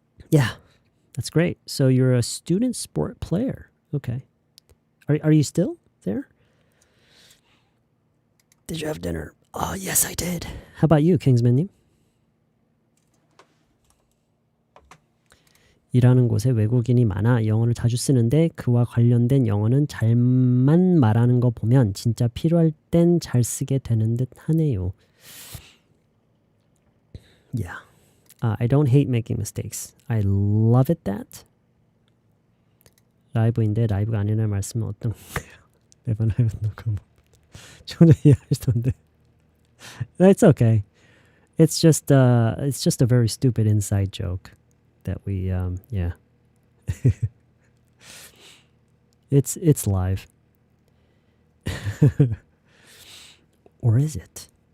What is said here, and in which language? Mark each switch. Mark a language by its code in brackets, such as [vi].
[en] Yeah, that's great. So you're a student sport player. Okay. Are you still there? Did you have dinner? Oh, yes, I did. How about you, Kingsman님? [ko] 일하는 곳에 외국인이 많아 영어를 자주 쓰는데 그와 관련된 영어는 잘만 말하는 거 보면 진짜 필요할 땐 잘 쓰게 되는 듯 하네요. [en] Yeah. I don't hate making mistakes. I love it that. [ko] 라이브인데 라이브가 아니라는 말씀은 어떤 건가요? 매번 하여튼 전혀 이해할 수 없는데. [en] It's okay. It's just a very stupid inside joke that we yeah. It's live. Or is it?